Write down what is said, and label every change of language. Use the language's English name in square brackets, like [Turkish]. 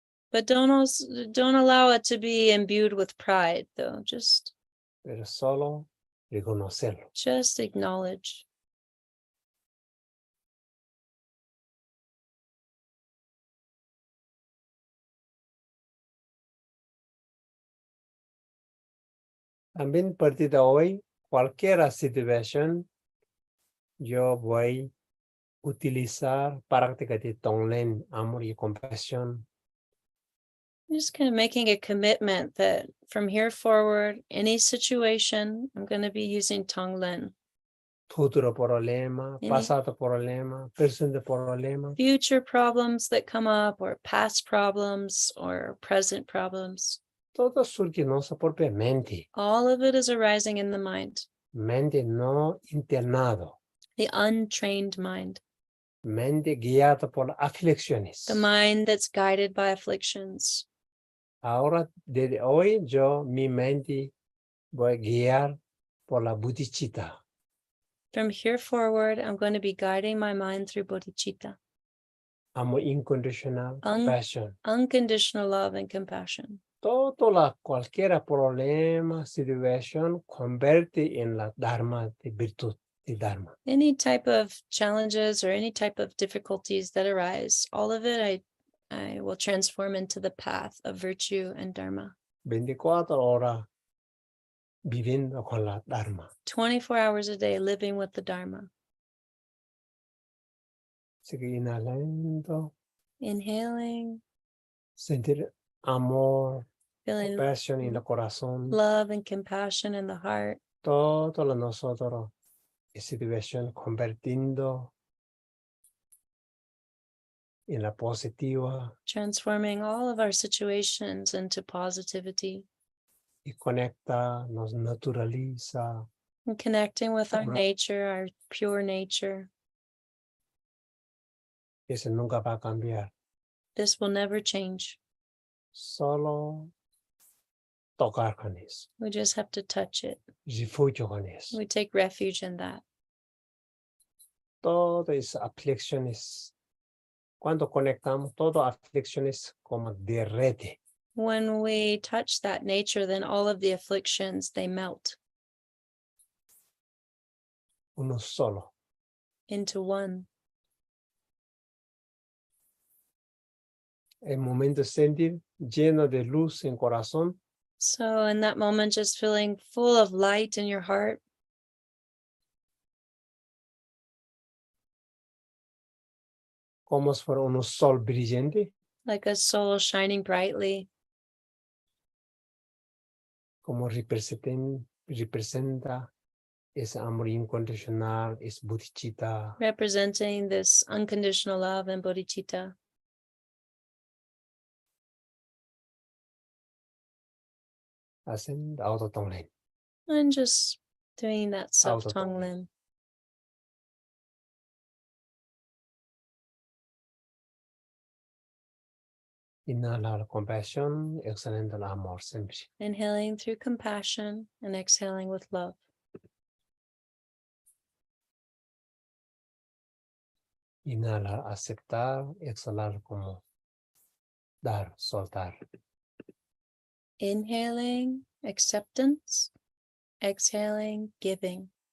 [English] But don't allow it to be imbued with pride, though. [Spanish] Pero solo reconocerlo. [English] Just acknowledge. [Spanish] También a partir de hoy, cualquier situación, yo voy a utilizar práctica de Tonglen, amor y compasión. [English] Just kind of making a commitment that from here forward, any situation, I'm going to be using Tonglen. [Spanish] Futuro problema, [English] Any- [Spanish] pasado problema, presente problema. [English] Future problems that come up, or past problems, or present problems. [Spanish] Todo surge en nuestra propia mente. [English] All of it is arising in the mind, [Spanish] Mente no internado. [English] the untrained mind, [Spanish] Mente guiada por aflicciones. [English] the mind that's guided by afflictions. [Spanish] Ahora, desde hoy, yo mi mente voy a guiar por la bodhicitta. [English] From here forward, I'm going to be guiding my mind through bodhicitta, [Spanish] Amor incondicional, Un- compasión. [English] unconditional love and compassion. [Spanish] Cualquier problema, situación, convierte en la dharma de virtud de dharma. [English] Any type of challenges or any type of difficulties that arise, all of it I will transform into the path of virtue and dharma. [Spanish] 24 horas viviendo con la dharma. [English] 24 hours a day living with the dharma. [Spanish] Sigue inhalando, [English] Inhaling, [Spanish] sentir amor, [English] feeling [Spanish] compasión en el corazón. [English] love and compassion in the heart. [Spanish] Todo lo nosotros, situación convirtiendo en la positiva [English] Transforming all of our situations into positivity [Spanish] y conecta, nos naturaliza. [English] and connecting with our Right. nature, our pure nature. [Spanish] Eso nunca va a cambiar. [English] This will never change. [Spanish] Solo tocar con eso, [English] We just have to touch it. [Spanish] refugio con eso. [English] We take refuge in that. [Spanish] Todas esas aflicciones Cuando conectamos, todas aflicciones como derrete. [English] When we touch that nature, then all of the afflictions, they melt [Spanish] Uno solo. [English] into one. [Spanish] El momento de sentir lleno de luz en corazón, [English] So in that moment, just feeling full of light in your heart, [Spanish] como si fuera un sol brillante, [English] like a soul shining brightly, [Spanish] como representa ese amor incondicional, es bodhicitta, [English] representing this unconditional love and bodhicitta. [Spanish] hacen autotonglen. [English] And just doing that self [Spanish] Auto-tonglen. [English] tonglen. [Spanish] Inhalar compasión, exhalando el amor siempre. [English] Inhaling through compassion and exhaling with love. [Spanish] Inhalar, aceptar, exhalar como dar, soltar. [English] Inhaling, acceptance. Exhaling, giving.